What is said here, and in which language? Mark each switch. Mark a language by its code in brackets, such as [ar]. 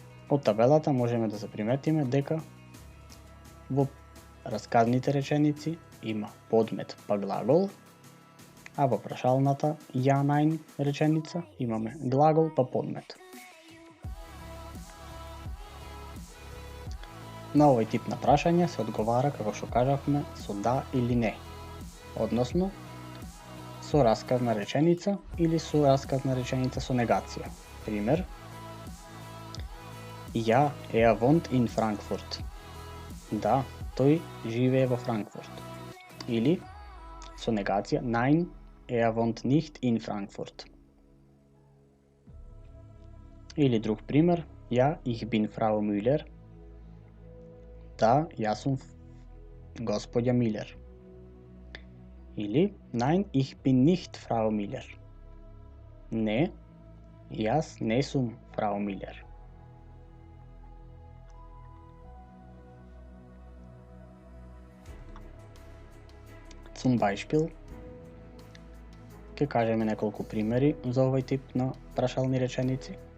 [mk] Од табелата можеме да се приметиме дека во расказните реченици има подмет па глагол, а во прашалната ja, nein реченица имаме глагол па подмет. На овој тип на прашање се одговара, како што кажавме, со да или не, односно со расказна реченица или со расказна реченица со негација. [de] Пример, Ja, er wohnt in Frankfurt. [mk] Да, тој живее во Франкфурт. Или со негација, [de] nein, er wohnt nicht in Frankfurt. [mk] Или друг пример, [de] ja, ich bin Frau Müller. [mk] Да, јас сум господја Милер. [de] Или nein, ich bin nicht Frau Müller. [mk] Не, јас не сум Frau Müller. [de] Zum Beispiel, [mk] ќе кажеме неколку примери за овој тип на прашални реченици.